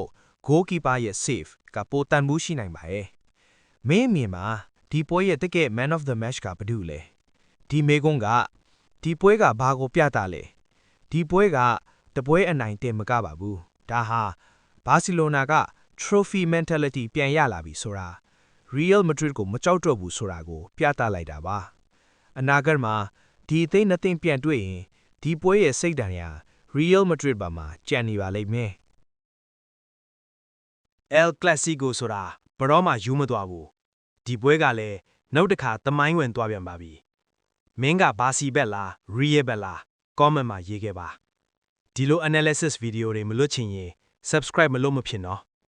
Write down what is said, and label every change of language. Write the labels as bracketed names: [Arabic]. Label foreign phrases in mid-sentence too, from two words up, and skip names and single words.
[Burmese] goalkeeper ရဲ့ save ကပိုတန်မှုရှိနိုင်ပါတယ်။မင်းမြင်မှာဒီပွဲရဲ့တကယ် [English] Man of the Match [Burmese] ကဘာလို့ လဲ။ဒီမေကွန်းကဒီပွဲကဘာကိုပြတာလဲ။ဒီပွဲကတပွဲအနိုင်တင်မကပါဘူး။ဒါဟာဘာစီလိုနာက [English] trophy mentality [Burmese] ပြန်ရလာပြီဆိုတာ Real Madrid ကိုမကြောက်တော့ဘူးဆိုတာကိုပြသလိုက်တာပါ။အနာဂတ်မှာဒီအသိနှစ်သိမ့်ပြန်တွေ့ရင်ဒီပွဲရဲ့စိတ်ဓာတ်ရာ Real Madrid ဘာမှာကြံနေပါလိမ့်မယ်။ El Clasico ဆိုတာဘရောမှယူမသွားဘူး။ဒီပွဲကလည်းနောက်တစ်ခါသမိုင်းဝင်သွားပြန်ပါပြီ။မင်းကဘာစီဘက်လား Real ဘက်လား comment မှာရေးခဲ့ပါ။ဒီလို [English] analysis video [Burmese] တွေမလွတ်ချင်ရင် subscribe မလုပ်မဖြစ်နော်